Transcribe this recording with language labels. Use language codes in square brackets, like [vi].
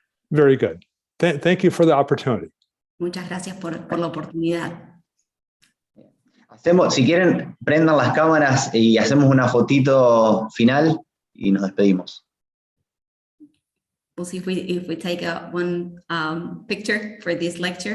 [en] Very good. Thank you for the opportunity. [es] Muchas gracias por la oportunidad. Si quieren, prendan las cámaras y hacemos una fotito final y nos despedimos. [en] We'll see if we take one picture for this lecture.